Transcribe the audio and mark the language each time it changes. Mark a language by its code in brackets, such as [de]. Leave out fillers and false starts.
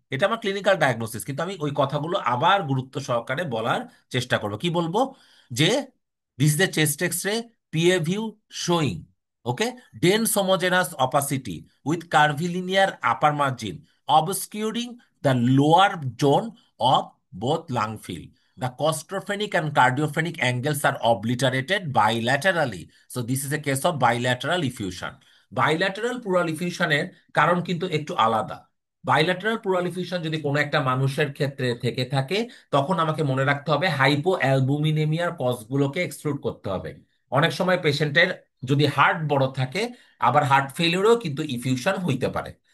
[bn] এটা আমার clinical diagnosis, কিন্তু আমি ওই কথাগুলো আবার গুরুত্ব সহকারে বলার চেষ্টা করব। কি বলবো? [en] যে this is the chest X ray PA view showing, okay, dense homogeneous opacity with curvilinear upper margin obscuring the lower zone of both lung field. The claustropenic and cardiopenic angles are obliterated bilaterally. So this is a case of bilateral effusion. [bn] Bilateral plural ইফিউশনের কারণ কিন্তু একটু আলাদা। Bilateral pleural effusion যদি কোনো একটা মানুষের ক্ষেত্রে থেকে থাকে, তখন আমাকে মনে রাখতে হবে হাইপো অ্যালবুমিনেমিয়ার কজগুলোকে এক্সক্লুড করতে হবে। অনেক সময় পেশেন্টের যদি হার্ট বড় থাকে, আবার হার্ট ফেলিওরেও কিন্তু ইফিউশন হইতে পারে।